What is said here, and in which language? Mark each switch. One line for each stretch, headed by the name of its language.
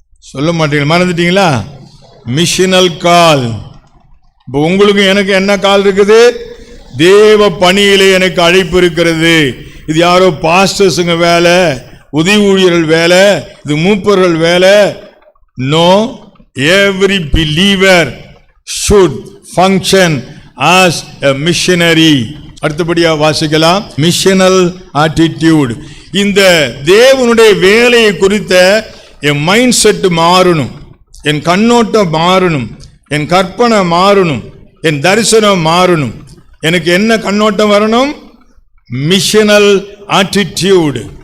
Tamil: சொல்ல மாட்டீங்க, மறந்துட்டீங்களா? மிஷனல் கால். இப்போ உங்களுக்கு எனக்கு என்ன கால் இருக்குது? தேவ பணியிலே எனக்கு அழைப்பு இருக்கிறது. இது யாரோ பாஸ்டர்ஸுங்க வேலை, உதவி ஊழியர்கள் வேலை, இது மூப்பர்கள் வேலை.
English: No, every believer should function as a missionary.
Tamil: அடுத்தபடியா வாசிக்கலாம், மிஷனல் ஆட்டிடியூட். இந்த தேவனுடைய வேலையை குறித்த என் மைண்ட் செட் மாறணும், என் கண்ணோட்டம் மாறணும், என் கற்பனை மாறணும், என் தரிசனம் மாறணும். எனக்கு என்ன கண்ணோட்டம் வரணும்? மிஷனல் ஆட்டிடியூட்.